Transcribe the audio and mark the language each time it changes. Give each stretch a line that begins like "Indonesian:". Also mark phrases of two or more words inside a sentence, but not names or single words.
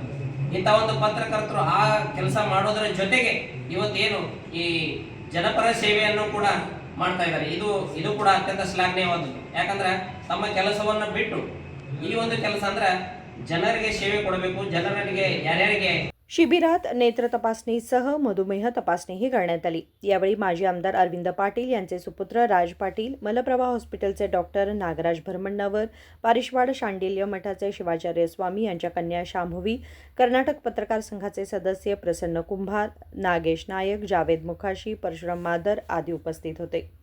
Kannada: ಇಂಥ ಒಂದು ಪತ್ರಕರ್ತರು ಆ ಕೆಲಸ ಮಾಡೋದ್ರ ಜೊತೆಗೆ ಇವತ್ತೇನು ಈ ಜನಪರ ಸೇವೆಯನ್ನು ಕೂಡ ಮಾಡ್ತಾ ಇದ್ದಾರೆ. ಇದು ಕೂಡ ಅತ್ಯಂತ ಶ್ಲಾಘನೀಯವಾದದ್ದು. ಯಾಕಂದ್ರೆ ತಮ್ಮ ಕೆಲಸವನ್ನ ಬಿಟ್ಟು ಈ ಒಂದು ಕೆಲಸ ಅಂದ್ರೆ ಜನರಿಗೆ ಸೇವೆ ಕೊಡಬೇಕು, ಜನರಿಗೆ ಯಾರ್ಯಾರಿಗೆ.
Marathi: शिबिरात नेत्र तपासणीसह मधुमेह तपासणीही करण्यात आली. यावेळी माजी आमदार अरविंद पाटील यांचे सुपुत्र राज पाटील, मलप्रभा हॉस्पिटलचे डॉक्टर नागराज भरमण्णावर, पारिशवाड शांडिल्य मठाचे शिवाचार्य स्वामी यांच्या कन्या शांभवी, कर्नाटक पत्रकार संघाचे सदस्य प्रसन्न कुंभार, नागेश नायक, जावेद मुखाशी, परशुराम मादर आदी उपस्थित होते.